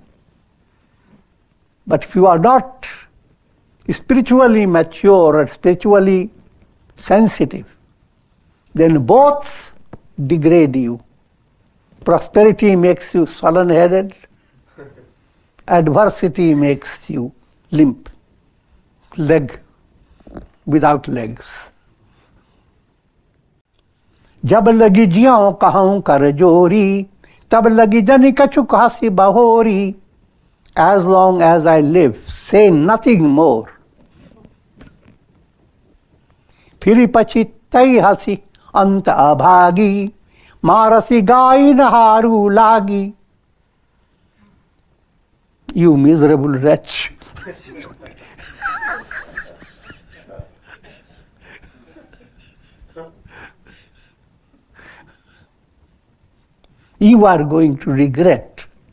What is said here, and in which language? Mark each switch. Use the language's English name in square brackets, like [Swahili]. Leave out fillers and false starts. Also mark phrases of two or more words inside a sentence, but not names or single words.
[English] But if you are not spiritually mature or spiritually sensitive, then both degrade you. Prosperity makes you sullen-headed, adversity makes you limp, leg without legs. [Awadhi] जब लगी जियों कहूँ कर जोरी, तब लगी जनि कछु कासी बहोरी. [English] As long as I live, say nothing more. [Awadhi] फिरी पछी तई हसी अंत अभागी, मारसी गाय नहारू लागी. [English] You miserable wretch. You are going to regret.